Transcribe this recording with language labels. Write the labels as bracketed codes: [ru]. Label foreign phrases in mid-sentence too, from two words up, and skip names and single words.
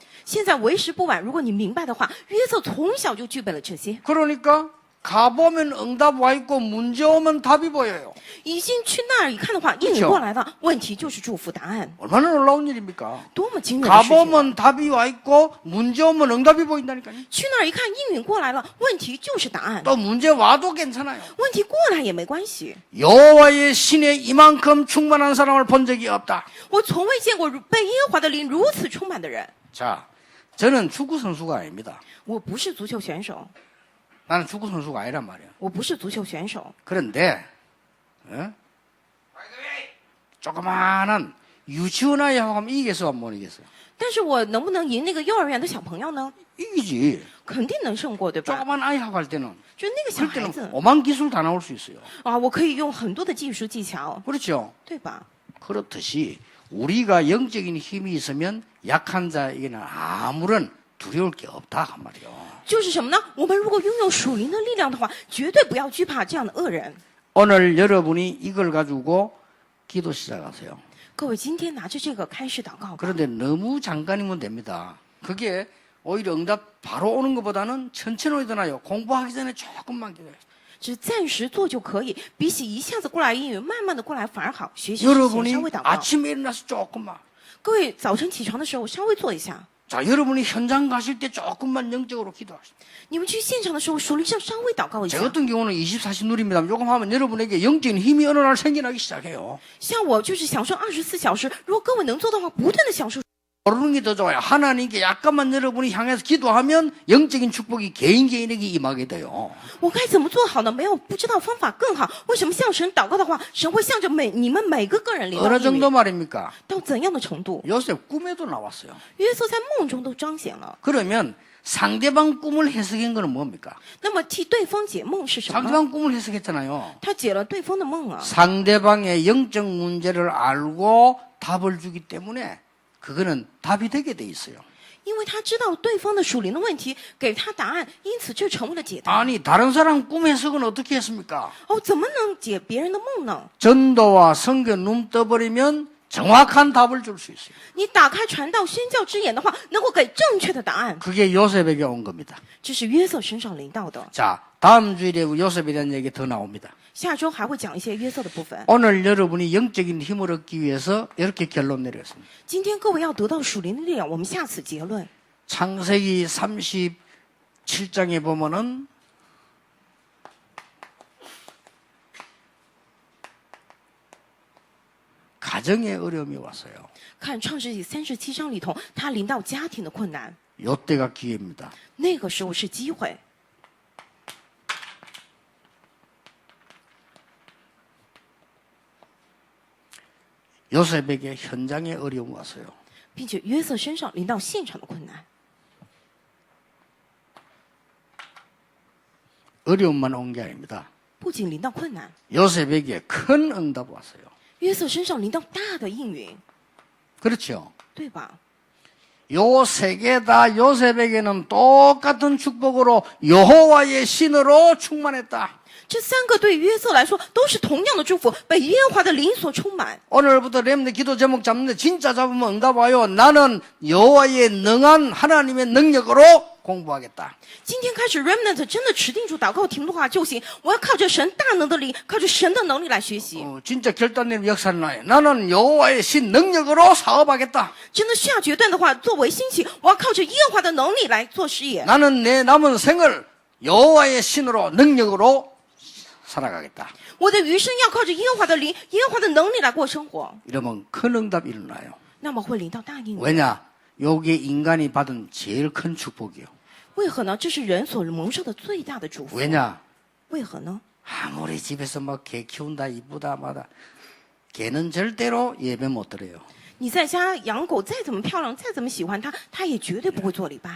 [zh] 现在为时不晚，如果你明白的话，约瑟从小就具备了这些。 [ko] 그러니까 가보면 응답 와 있고 문제 오면 답이 보여요. [zh] 已经去那儿一看的话，应允过来了，问题就是祝福答案， [ko] 얼마나 놀라운 일입니까? [zh] 多么惊人的事情！ [ko] 가보면 답이 와 있고 문제 오면 응답이 보인다니까요. [zh] 去那儿一看，应允过来了，问题就是答案， [ko] 또 문제 와도 괜찮아요. [zh] 问题过来也没关系。 [ko] 여호와의 신에 이만큼 충만한 사람을 본 적이 없다. [zh] 我从未见过被耶和华的灵如此充满的人。 [ko] 자, 저는 축구 선수가 아닙니다. [zh] 我不是足球选手， [ko] 나는 축구 선수가 아니란 말이에요. [zh] 我不是足球选手， [ko] 그런데 어? 조그마한 유치원 아이하고 하면 이기겠어 못 이기겠어요? [zh] 但是我能不能赢那个幼儿园的小朋友呢？ [ko] 이기지. [zh] 肯定能胜过，对吧？ [ko] 조그만 아이하고 할 때는 [zh] 就是那个小 [ko] 그럴 [zh] 孩 [ko] 때는 [zh] 子 [ko] 오만 기술 다 나올 수 있어요. [zh] 啊，我可以用很多的技术技巧， [ko] 그렇죠? [zh] 对吧？ [ko] 그렇듯이 우리가 영적인 힘이 있으면 약한 자에게는 아무런 두려울 게 없다 한 말이요. [zh] 就是什么呢？我们如果拥有属灵的力量的话，绝对不要惧怕这样的恶人。 [ko] 오늘 여러분이 이걸 가지고 기도 시작하세요. [zh] 各位，今天拿着这个开始祷告吧。 [ko] 그런데 너무 잠깐이면 됩니다. 그게 오히려 응답 바로 오는 것보다는 천천히 오더나요. 공부하기 전에 조금만 기도해요. [zh] 只暂时做就可以，比起一下子过来应允，慢慢的过来反而好。学习之前 [ko] 여러분이 [zh] 稍微祷告。 [ko] 아침에 일어나서 조금만. [zh] 各位早晨起床的时候稍微做一下。 [ko] 자, 여러분이 현장 가실 때 조금만 영적으로 기도하시죠. [zh] 你们去现场的时候，属灵上稍微祷告一 [ko] 저 [zh] 下。 [ko] 같은 경우는 24시 누립니다. 조금 하면 여러분에게 영적인 힘이 어느 날 생겨나기 시작해요. [zh] 像我就是享受24小时，如果各位能做的话，不断的享受。 [ko] 모르는 게 더 좋아요. 하나님께 약간만 여러분이 향해서 기도하면 영적인 축복이 개인에게 임하게 돼요. [zh] 我该怎么做好呢？没有不知道方法更好。为什么向神祷告的话，神会向着你们每个个人领导 [ko] 어느 [zh] 应 [ko] 정도 [zh] 允 [ko] 말입니까? [zh] 到怎样的程度？ [ko] 요셉 꿈에도 나왔어요. [zh] 约瑟在梦中都彰显了。 [ko] 그러면 상대방 꿈을 해석한 거는 뭡니까? [zh] 那么替对方解梦是什么？ [ko] 상대방 꿈을 해석했잖아요. [zh] 他解了对方的梦啊。 [ko] 상대방의 영적 문제를 알고 답을 주기 때문에 그거는 답이 되게 돼 있어요. [zh] 因为他知道对方的属灵的问题，给他答案，因此就成为了解答。 [ko] 아니 다른 사람 꿈 해석은 어떻게 했습니까? [zh] 哦，怎么能解别人的梦呢？ [ko] 전도와 선교 눈 떠버리면 정확한 답을 줄 수 있어요. [zh] 你打开传道宣教之眼的话，能够给正确的答案。 [ko] 그게 요셉에게 온 겁니다. [zh] 这是约瑟身上临到的。 [ko] 자, 다음 주일에 요셉에 대한 얘기 더 나옵니다. [zh] 下周还会讲一些约瑟的部分。 [ko] 오늘 여러분이 영적인 힘을 얻기 위해서 이렇게 결론 내렸습니다. [zh] 今天各位要得到属灵的力量，我们下此结论。 [ko] 창세기 37장에 보면은 가정의 어려움이 왔어요. [zh] 看创世纪37章里头，他临到家庭的困难， [ko] 요때가 기회입니다. [zh] 那个时候是机会。 [ko] 요셉에게 현장의 어려움이 왔어요. [zh] 并且约瑟身上临到现场的困难， [ko] 어려움만 온 게 아닙니다. [zh] 不仅临到困难， [ko] 요셉에게 큰 응답이 왔어요. [zh] 约瑟身上临到大的应允， [ko] 그렇죠. [zh] 对吧？ [ko] 요 세 개 다 요셉에게는 똑같은 축복으로 여호와의 신으로 충만했다. [zh] 这三个对约瑟来说都是同样的祝福，被耶和华的灵所充满。 [ko] 오늘부터 렘네 기도 제목 잡는데 진짜 잡으면 응답 와요. 나는 여호와의 능한 하나님의 능력으로 공부하겠다. [zh] 今天开始 ，Remnant 真的持定住祷告题目的话就行。我要靠着神大能的灵，靠着神的能力来学习。 [ko] 진짜 결단된 역사는 나요. 나는 여호와의 신 능력으로 사업하겠다. [zh] 真的下决断的话，作为兴起，我要靠着耶和华的能力来做事业。 [ko] 나는 내 남은 생을 여호와의 신으로 능력으로 살아가겠다. [zh] 我的余生要靠着耶和华的灵、耶和华的能力来过生活， [ko] 이러면 큰 응답이 일어나요. [zh] 那么会领到大应允。 [ko] 왜냐? 요게 인간이 받은 제일 큰 축복이요. [zh] 为何呢？这是人所蒙受的最大的祝福。 [ko] 왜냐? [zh] 为何呢？ [ko] 아무리 집에서 막 개 키운다 이쁘다 마다 개는 절대로 예배 못 드려요. [zh] 你在家养狗再怎么漂亮，再怎么喜欢它，它也绝对不会做礼拜，